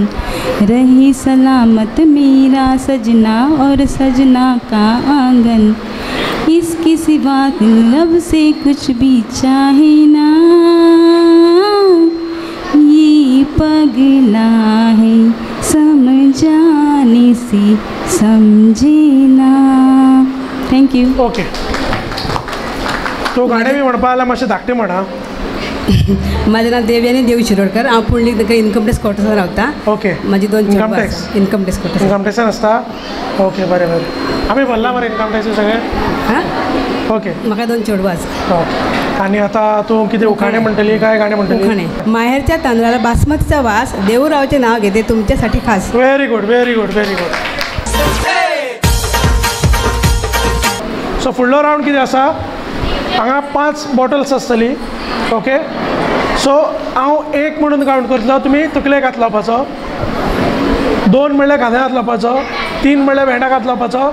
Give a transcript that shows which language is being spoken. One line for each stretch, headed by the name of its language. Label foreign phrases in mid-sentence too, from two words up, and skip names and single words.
Hindi: रही सलामत मेरा सजना और सजना का आंगन. इसके सिवा लब से कुछ भी चाहे ना, ये पगला है समझाने से समझे ना.
Konkani: थँक्यू. ओके. तो गाणे मी म्हणपा जाल्यार मातशें धाकटें म्हणा.
Marathi: माझं नाव
Konkani: देवयानी देव शिरोडकर. हांव पुंडलीक इन्कम टॅक्स क्वॉर्टर्सान रावता. ओके. माझी 2 इन्कम टॅक्स इन्कम टॅक्स क्वॉर्टर. इन्कम टॅक्सान आसता. ओके बरें बरें. आमी भरला मरे इन्कम टॅक्स सगळें. हां ओके. म्हाका 2 चेडवां आसा. ओके. आनी आतां तूं कितें उखाणे म्हणटली काय गाणें म्हणटली?
Marathi: उखाणे. माहेरच्या तांदळाला बासमतीचा वास, देवरावचे नाव घेते तुमच्यासाठी खास.
English: very good very good very good.
Konkani: सो फुडलो रावंड कितें आसा, हांगा 5 बॉटल्स आसतली. ओके. सो हांव 1 म्हणून कावंट करतलो, तुमी तकलेक हात लावपाचो. 2 म्हणल्यार खांद्याक हात लावपाचो. 3 म्हणल्यार भेंडाक हात लावपाचो.